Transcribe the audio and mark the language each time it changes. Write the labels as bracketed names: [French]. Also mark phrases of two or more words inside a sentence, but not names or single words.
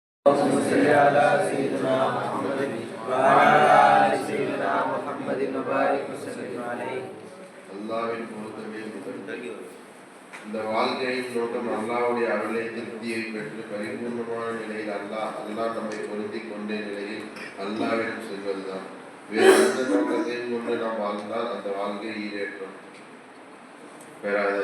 [Arabic] اللهم صل على سيدنا محمد وعلى آل سيدنا محمد وبارك وسلم عليه. [Tamil] அல்லாஹ்வின் பொருத்தமே முதல். இந்த வாழ்க்கையின் நோக்கம் அல்லாஹ்வுடைய அருளை திருப்தியை பெற்று பரிபூர்ணமான நிலையில் அல்லாஹ் நம்மை பொருந்திக் கொண்ட நிலையில் அல்லாஹ்விடம் செல்வதுதான். வேறு எந்த நோக்கத்தையும் கொண்டு நாம் வாழ்ந்தால் அந்த வாழ்க்கை ஈடேற்றம் பெறாது.